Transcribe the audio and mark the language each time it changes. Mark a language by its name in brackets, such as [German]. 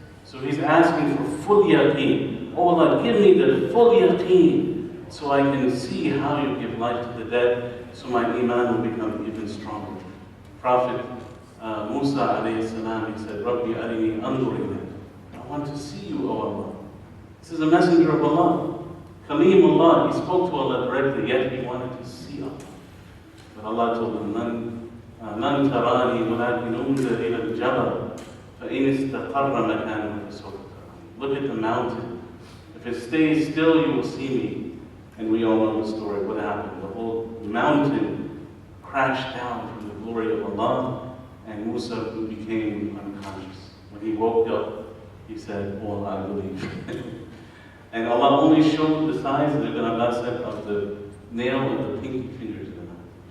[English] So he's asking for full yaqeen. Oh Allah, give me the full yaqeen, so I can see how you give life to the dead, so my Iman will become even stronger. Prophet Musa alayhi salam, he said, [Arabic] Rabbi arini anzur ilayk. [English] I want to see you, O Allah. This is a messenger of Allah. Kalimullah, he spoke to Allah directly, yet he wanted to see Allah. But Allah told him, [Arabic] لن تراني ولكن انظر إلى الجبل فإن استقر مكانه فسوف تراني. [English] Look at the mountain. If it stays still, you will see me. And we all know the story. What happened? The whole mountain crashed down from the glory of Allah, and Musa became unconscious. When he woke up, he said, oh, I believe. And Allah only showed the size, as Ibn Abbas said, of the nail of the pinky fingers of the hand.